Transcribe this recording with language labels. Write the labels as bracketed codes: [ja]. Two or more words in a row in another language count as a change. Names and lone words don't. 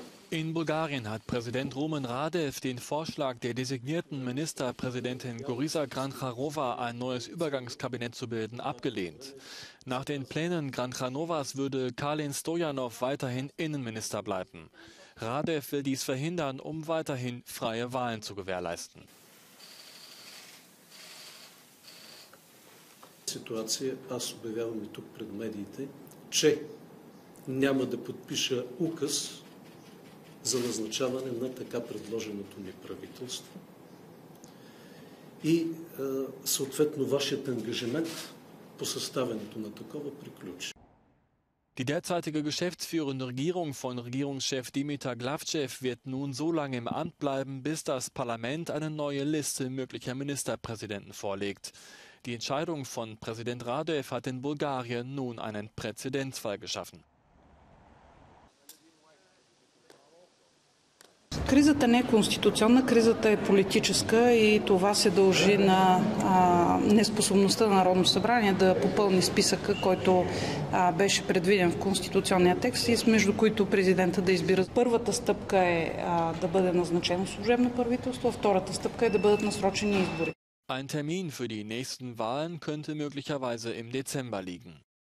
[de] In Bulgarien hat Präsident Rumen Radev den Vorschlag der designierten Ministerpräsidentin Gorica Granciarova, ein neues Übergangskabinett zu bilden, abgelehnt. Nach den Plänen Granciarovas würde Kalin Stoyanov weiterhin Innenminister bleiben. Radev will dies verhindern, um weiterhin freie Wahlen zu gewährleisten. [bg] Ситуация, аз обявявам и тук пред медиите, че няма да подпиша указ за назначаване на така предложеното ми правителство и съответно вашият ангажимент по съставянето на такова приключи. [de] Die derzeitige geschäftsführende Regierung von Regierungschef Dimitar Glavchev wird nun so lange im Amt bleiben, bis das Parlament eine neue Liste möglicher Ministerpräsidenten vorlegt. Die Entscheidung von Präsident Radev hat in Bulgarien nun einen Präzedenzfall geschaffen. [bg] Кризата не е конституционна, кризата е политическа и това се дължи на неспособността на Народното събрание да попълни списъка, който беше предвиден в конституционния текст и между които президента да избира. Първата стъпка е да бъде назначено служебно правителство, а втората стъпка е да бъдат насрочени избори. [de] Ein Termin für die nächsten Wahlen könnte möglicherweise im Dezember liegen.